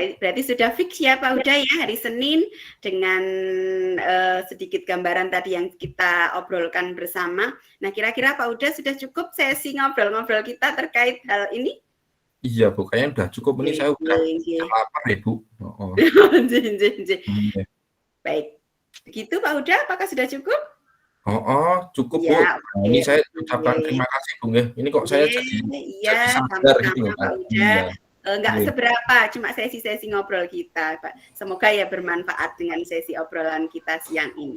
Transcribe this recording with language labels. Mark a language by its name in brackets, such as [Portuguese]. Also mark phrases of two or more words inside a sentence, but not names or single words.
[Indonesian] Baik, berarti sudah fix ya Pak Huda ya hari Senin dengan sedikit gambaran tadi yang kita obrolkan bersama. Nah, kira-kira Pak Huda sudah cukup sesi ngobrol-ngobrol kita terkait hal ini? Iya Bu, kayaknya udah cukup ini Nggih saya udah nggih nggih. lapar deh Bu. Heeh. Nggih nggih nggih. Iya. Baik. Begitu Pak Huda, apakah sudah cukup? Heeh, cukup Bu. Ya, Nah, oke ini saya oke. ucapkan terima kasih Bu nggih. Ini kok saya Nggih, jadi iya, sadar gitu sama-sama loh Pak Kak. Huda. Iya, Nggak nggih. seberapa, cuma sesi-sesi ngobrol kita, Pak. Semoga ya bermanfaat dengan sesi obrolan kita siang ini.